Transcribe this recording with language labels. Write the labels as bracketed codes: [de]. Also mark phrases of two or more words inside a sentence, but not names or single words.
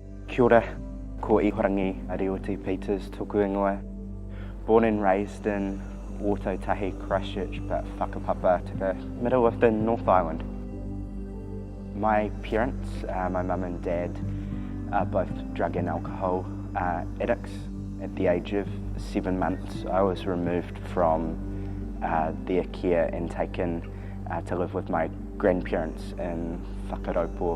[mi] Kia ora, ko Ihorangi Arioti Peters tōku ingoa. [en] Born and raised in Tahi, Christchurch, but whakapapa to the middle of the North Island. My parents, my mum and dad, are both drug and alcohol addicts. At the age of 7 months, I was removed from their care and taken to live with my grandparents in Whakaropo.